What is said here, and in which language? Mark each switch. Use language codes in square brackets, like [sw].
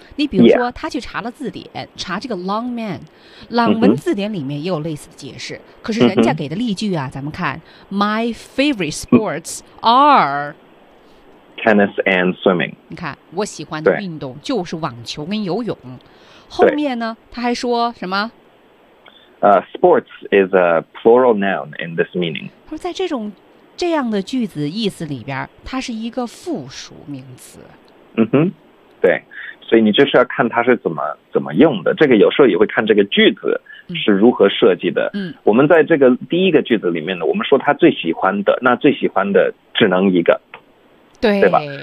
[zh] 你比如说，他去查了字典，查这个 long man， 朗文字典里面也有类似的解释。可是人家给的例句啊，咱们看 ， [en] my favorite sports are tennis and swimming。 [zh] 你看，我喜欢的运动就是网球跟游泳。后面呢他还说什么 [en] sports is a plural noun in this meaning。 [zh] 他说在这样的句子意思里边，它是一个复数名词。嗯哼，对，所以你就是要看它是怎么用的。这个有时候也会看这个句子是如何设计的。我们在这个第一个句子里面呢，我们说他最喜欢的，那最喜欢的只能一个，对吧？